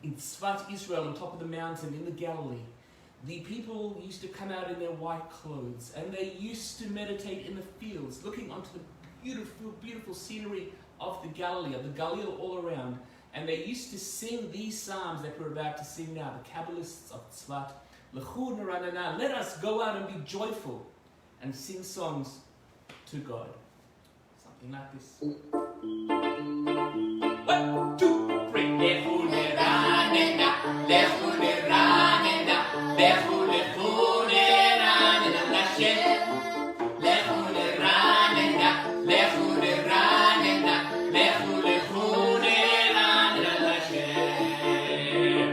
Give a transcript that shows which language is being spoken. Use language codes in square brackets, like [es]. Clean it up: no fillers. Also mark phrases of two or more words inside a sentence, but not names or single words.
[en] In Tzfat, Israel, on top of the mountain in the Galilee. The people used to come out in their white clothes, and they used to meditate in the fields, looking onto the beautiful, beautiful scenery of the Galilee, of the Galil all around. And they used to sing these psalms that we're about to sing now, the Kabbalists of Tzfat. [he] לכו נרננה, [en] let us go out and be joyful and sing songs to God. Something like this. 1, 2, 3. [he] לכו נרננה, לכו נרננה, לכו נרננה, השם. לכו נרננה, לכו נרננה, לכו נרננה, השם.